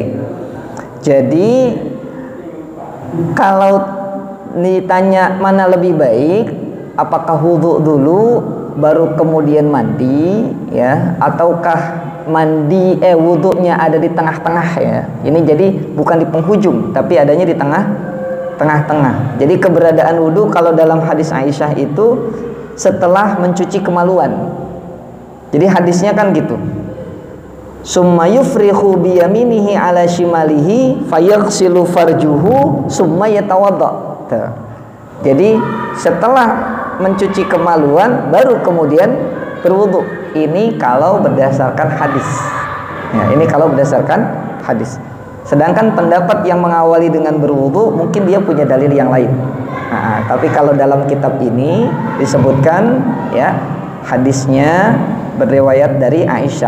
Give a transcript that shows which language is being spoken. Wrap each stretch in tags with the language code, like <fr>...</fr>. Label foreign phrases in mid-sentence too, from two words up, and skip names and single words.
<id>Jadi kalau ditanya mana lebih baik, apakah wudu dulu baru kemudian mandi, ya, ataukah wudunya ada di tengah-tengah, ya. Ini jadi bukan di penghujung, tapi adanya di tengah-tengah. Jadi keberadaan wudu kalau dalam hadis Aisyah itu setelah mencuci kemaluan. Jadi hadisnya kan gitu.</id> <ar>ثم يفرغ بيمينه على شماله فيغسل فرجه ثم يتوضأ.</ar> <id>Jadi setelah mencuci kemaluan baru kemudian berwudu. Ini kalau berdasarkan hadis. Ya, ini kalau berdasarkan hadis. Sedangkan pendapat yang mengawali dengan berwudu mungkin dia punya dalil yang lain. Nah, tapi kalau dalam kitab ini disebutkan ya hadisnya berriwayat dari Aisyah.</id>